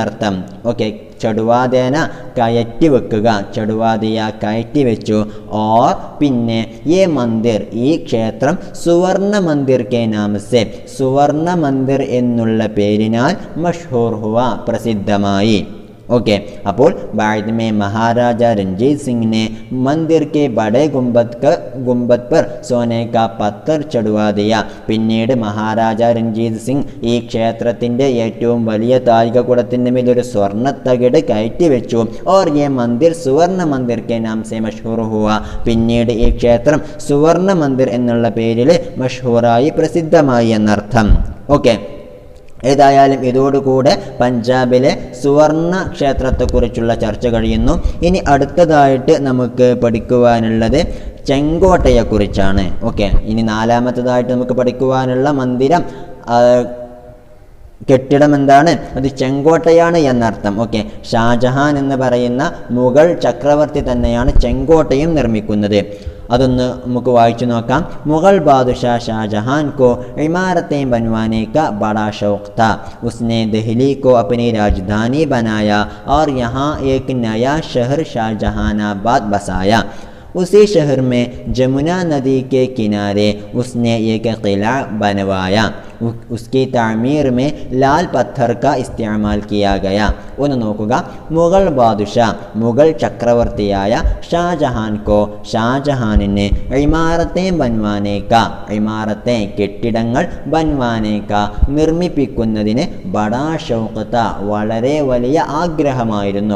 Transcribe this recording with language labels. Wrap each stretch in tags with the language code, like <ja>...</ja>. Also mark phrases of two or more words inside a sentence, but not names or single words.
<ml>ഓക്കെ, ചടുവാദേന കയറ്റി വെക്കുക, ചടുവാദിയ കയറ്റി വെച്ചു.</ml> <hi>ഓർ പിന്നെ ये मंदिर</hi> <ml>ഈ ക്ഷേത്രം</ml> <hi>सुवर्ण मंदिर के नाम से സുവർണ മന്ദിർ</hi> <ml>എന്നുള്ള പേരിനാൽ</ml> <hi>मशहूर हुआ പ്രസിദ്ധമായി. ओके അപ്പോൾ बाद में महाराजा रंजीत सिंह ने मंदिर के बड़े गुंबद पर सोने का पत्थर चढ़वा दिया.</hi> <ml>പിന്നീട് മഹാരാജ രഞ്ജീത് സിംഗ് ഈ ക്ഷേത്രത്തിൻ്റെ ഏറ്റവും വലിയ താഴികക്കുടത്തിൻ്റെ മേൽ ഒരു സ്വർണ്ണത്തകിട് കയറ്റി വെച്ചു.</ml> <hi>और ये मंदिर സുവർണ മന്ദിർ के नाम से मशहूर हुआ.</hi> <ml>പിന്നീട് ഈ ക്ഷേത്രം സുവർണ മന്ദിർ എന്നുള്ള പേരിൽ മഷ്ഹൂറായി പ്രസിദ്ധമായി എന്നർത്ഥം. ഓക്കെ, ഏതായാലും ഇതോടുകൂടെ പഞ്ചാബിലെ സുവർണ ക്ഷേത്രത്തെക്കുറിച്ചുള്ള ചർച്ച കഴിയുന്നു. ഇനി അടുത്തതായിട്ട് നമുക്ക് പഠിക്കുവാനുള്ളത് ചെങ്കോട്ടയെക്കുറിച്ചാണ്. ഓക്കെ, ഇനി നാലാമത്തതായിട്ട് നമുക്ക് പഠിക്കുവാനുള്ള മന്ദിരം കെട്ടിടം എന്താണ്? അത് ചെങ്കോട്ടയാണ് എന്നർത്ഥം. ഓക്കെ, ഷാജഹാൻ എന്ന് പറയുന്ന മുഗൾ ചക്രവർത്തി തന്നെയാണ് ചെങ്കോട്ടയും നിർമ്മിക്കുന്നത്. അതൊന്ന് നമുക്ക് വായിച്ചു നോക്കാം.</ml> <hi>മുഗൾ ബാദുഷാ ഷാജഹാൻ को इमारतें बनवाने का बड़ा शौक था. उसने दिल्ली को अपनी राजधानी बनाया और यहाँ एक नया शहर शाहजहानाबाद बसाया. उसी शहर में जमुना नदी के किनारे उसने एक किला बनवाया. उसकी तामीर में लाल पत्थर का इस्तेमाल किया गया.</hi> <ml>ഒന്ന് നോക്കുക.</ml> <hi>मुगल बादशाह</hi> <ml>മുഗൾ ചക്രവർത്തിയായ ഷാജഹാൻ കോ ഷാജഹാനിന്</ml> <hi>इमारतें बनवाने का इमारतें</hi> <ml>കെട്ടിടങ്ങൾ ബൻവാനേക്ക നിർമ്മിപ്പിക്കുന്നതിന്</ml> <hi>बड़ा शौक था</hi> <ml>വളരെ വലിയ ആഗ്രഹമായിരുന്നു.</ml>